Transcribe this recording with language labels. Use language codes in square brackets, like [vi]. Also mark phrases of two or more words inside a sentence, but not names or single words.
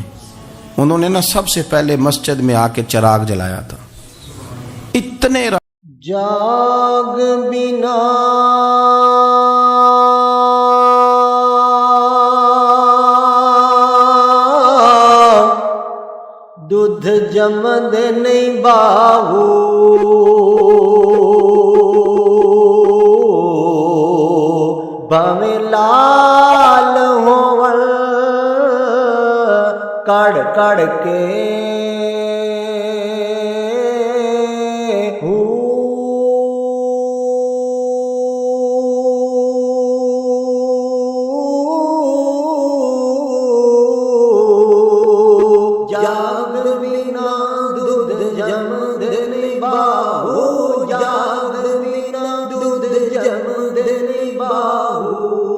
[ur] انہوں نے نا سب سے پہلے مسجد میں آ کے چراغ جلایا تھا. اتنے [pa] جاگ بنا دودھ جمد نہیں باہو بھاویں لال ہون کڑ کڑ کے جاگ بنا دودھ جمد نہیں باہو، جاگ بنا دودھ جمد نہیں باہو